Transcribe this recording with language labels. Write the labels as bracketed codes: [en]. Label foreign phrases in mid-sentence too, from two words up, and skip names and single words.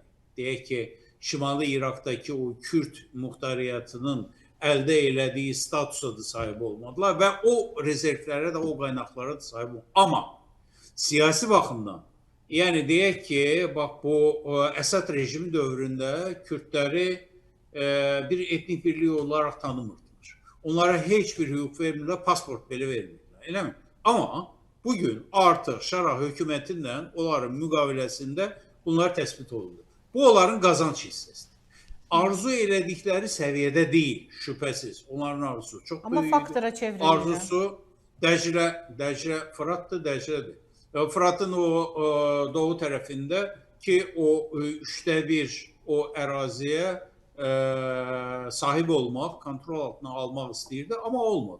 [tr] Deyək ki, Şimali Irak'taki o Kürt muhtariyatının elde elədiyi statusa da sahip olmadılar ve o rezervlere de o kaynaklara da sahip olmadılar. Ama siyasi bakımdan yani deyək ki, bak bu Əsad rejimi dövründə Kürtləri bir etnik birliği olarak tanımırdılar. [az] Onlara hiçbir hüquq vermirlər, pasport belə vermirlər. Elə mi? Ama bugün artık Şara hökumətindən onların müqaviləsində bunlar təsbit olundu. Bu onların qazanç hissəsidir. Arzu elədikləri səviyyədə değil, şüphesiz. [tr] Onların arzusu çok Ama büyüdü. [az] faktora çevrilir. Arzusu Dəclə, Fırat'tı, Dəclədir. Fırat'ın o doğu tərəfində ki o 1/3 o əraziyə [tr] sahip olmak, kontrol altına almak [az] istəyirdi ama olmadı.